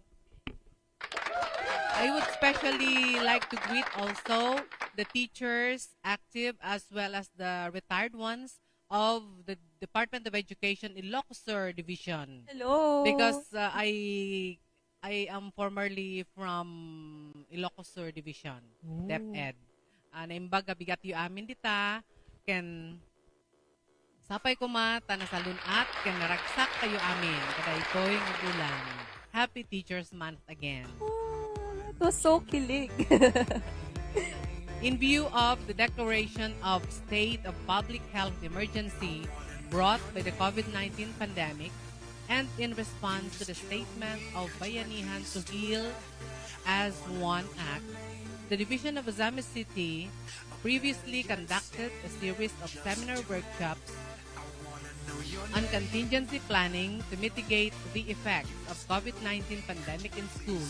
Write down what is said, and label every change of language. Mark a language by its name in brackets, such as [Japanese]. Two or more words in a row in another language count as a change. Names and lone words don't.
[English] I would especially like to greet also the teachers active as well as the retired ones of the Department of Education Ilocos Sur Division. Hello! Because I am formerly from Ilocos Sur Division, DepEd. [Iloko] Naimbaga bigat yu amin dita, ken sapay ko mata na salunat, ken naragsak kayo amin, kada ito'y magulang. [English] Happy Teachers Month again. It was so kilig. In view of the declaration of state of public health emergency brought by the COVID-19 pandemic, and in response to the statement of Bayanihan to Heal as One Act, the Division of Ozamis City previously conducted a series of seminar workshops on contingency planning to mitigate the effects of COVID-19 pandemic in schools.